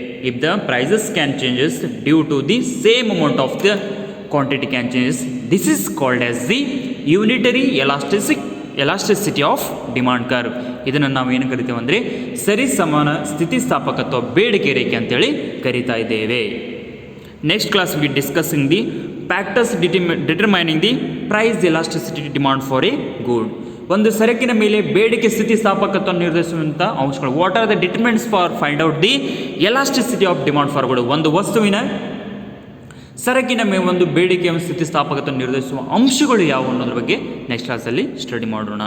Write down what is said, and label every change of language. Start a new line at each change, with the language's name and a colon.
English: If the prices can changes due to the same amount of the quantity can changes, this is called as the unitary elasticity of demand curve.
Kannada: ಇದನ್ನು ನಾವು ಏನು ಕರಿತೀವಿ ಅಂದರೆ ಸರಿಸಮಾನ ಸ್ಥಿತಿಸ್ಥಾಪಕತ್ವ ಬೇಡಿಕೆ ರೇಖೆ ಅಂತೇಳಿ ಕರಿತಾ ಇದ್ದೇವೆ.
English: Next class we discussing the factors determining the price elasticity demand for a good.
Kannada: ಒಂದು ಸರಕಿನ ಮೇಲೆ ಬೇಡಿಕೆ ಸ್ಥಿತಿಸ್ಥಾಪಕತ್ವ ನಿರ್ಧರಿಸುವಂಥ ಅಂಶಗಳು.
English: What are the determinants for find out the elasticity of demand for good.
Kannada: ಒಂದು ವಸ್ತುವಿನ ಸರಕಿನ ಮೇಲೆ ಒಂದು ಬೇಡಿಕೆಯ ಸ್ಥಿತಿಸ್ಥಾಪಕತ್ವ ನಿರ್ಧರಿಸುವ ಅಂಶಗಳು ಯಾವುವು ಅನ್ನೋದ್ರ ಬಗ್ಗೆ ನೆಕ್ಸ್ಟ್ ಕ್ಲಾಸಲ್ಲಿ ಸ್ಟಡಿ ಮಾಡೋಣ.